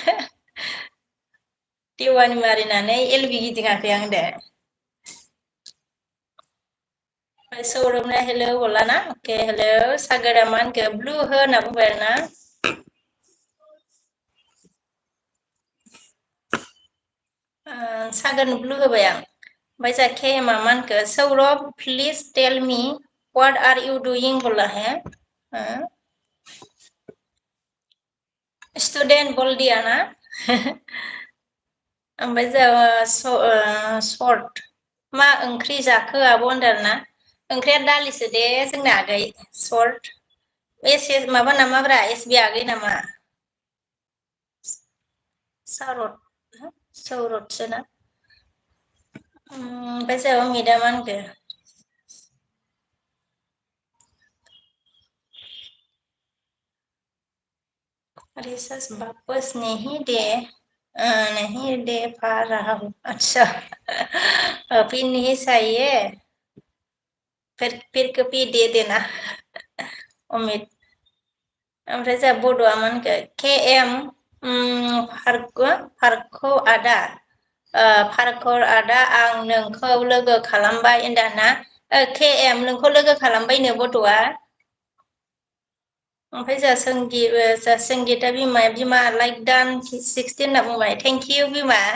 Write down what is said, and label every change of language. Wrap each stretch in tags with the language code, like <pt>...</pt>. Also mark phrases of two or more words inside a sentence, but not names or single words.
<brx>देवानि मारिनानै एल बि गिदिङाखै आं दे सौरभना हेलौ हरलाना अके हेलौ सागोरा मा होनखो ब्लु हो होनना बुंबाय आरोना सागोरनो ब्लु होबाय आं ओमफ्राय जा केएमआ मा होनखो सौरभ</brx> <en>please tell me what are you doing</en> <hi>बोला है</hi> <brx>स्टुडेन्ट बलदिया ना ओमफ्राय जोंहा सर्ट मा ओंख्रि जाखो आब' होनदों आरोना ओंख्रिया दालिसो दे जोंना आगै सर्ट माबा नामाब्रा एस बि आगै नामा सौरथसो ना ओमफ्राय जोंहा अमितआ मा होनखो</brx> <hi>रिसर्च वापस नहीं दे पा रहा हूँ अच्छा फिर नहीं चाहिए फिर कभी दे देना</hi> <brx>अमित ओमफ्राय जोंहा बड'आ मा होनखो के एम फारखौ आदा फारखर आदा आं नोंखौ लोगो खालामबाय होनदों ना के एम नोंखौ लोगो खालामबायनो बड'आ ओमफ्राय जोंहा संगिता बिमा लाइक दान 16 होनना बुंबाय</brx> <en>thank you</en> <brx>बिमा</brx>